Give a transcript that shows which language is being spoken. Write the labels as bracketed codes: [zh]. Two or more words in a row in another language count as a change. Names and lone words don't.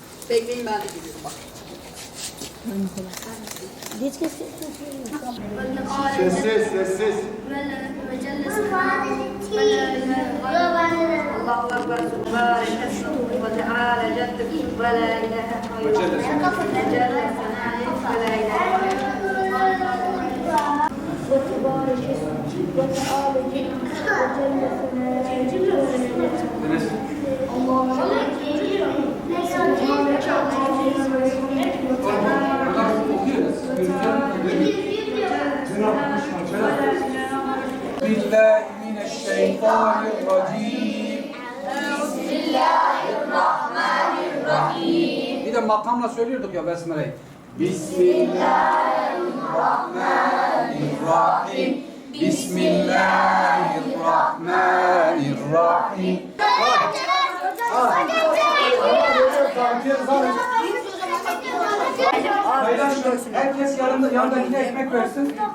[tr] Bekleyin ben de geliyorum bak. Sessiz, sessiz. [ar] الله أكبر تبارك اسمه وتعالى جدك ولا إله غيره جل ثناؤك ولا إله غيره وتبارك اسمه وتعالى جدك وجل ثناؤك بالله من الشيطان الرجيم. Bismillahirrahmanirrahim. [tr] Bir de makamla söylüyorduk ya Besmele'yi. Bismillahirrahmanirrahim. [ar] Bismillahirrahmanirrahim. [tr] Herkes yanındakine ekmek versin.